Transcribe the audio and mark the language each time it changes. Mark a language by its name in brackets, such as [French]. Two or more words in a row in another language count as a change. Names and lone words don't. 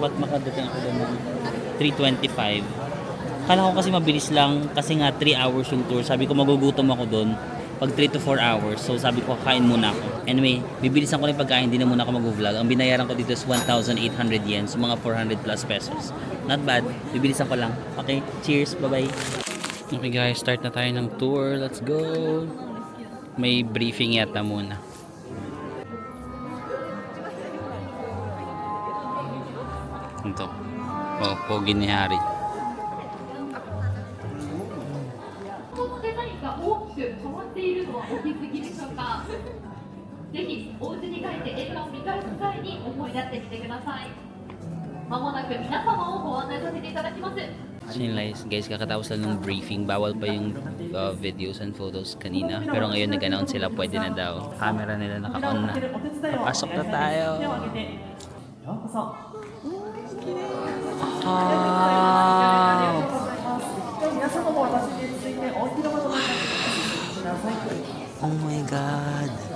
[Filipino] Dapat makadating ako doon ng 3:25. Kala ko kasi mabilis lang kasi nga 3 hours yung tour. Sabi ko magugutom ako doon pag 3 to 4 hours. So sabi ko kakain muna ako. Anyway, bibilisan ko lang yung pagkain. Hindi na muna ako mag-vlog. Ang binayaran ko dito is 1,800 yen. So mga 400 plus pesos. [English] Not bad. [Filipino] Bibilisan ko lang. [English] Okay, cheers. Bye-bye. [Filipino] Okay guys, start na tayo ng tour. [English] Let's go. [Filipino] May briefing yata muna. Ito. Oh, pogi ni Harry. [Japanese] このデザインが大きく変わっているのはお気づきでしょうか。ぜひお家に帰って映画を見返す際に思い出してみてください。まもなく皆様をご案内させていただきます。 [Filipino] Guys, kakatapos lang ng briefing. Bawal pa yung [English] videos and photos [Filipino] kanina. Pero ngayon nag-announce sila pwede na daw. Camera nila naka-on na. Pasok na tayo. [English] Oh my God.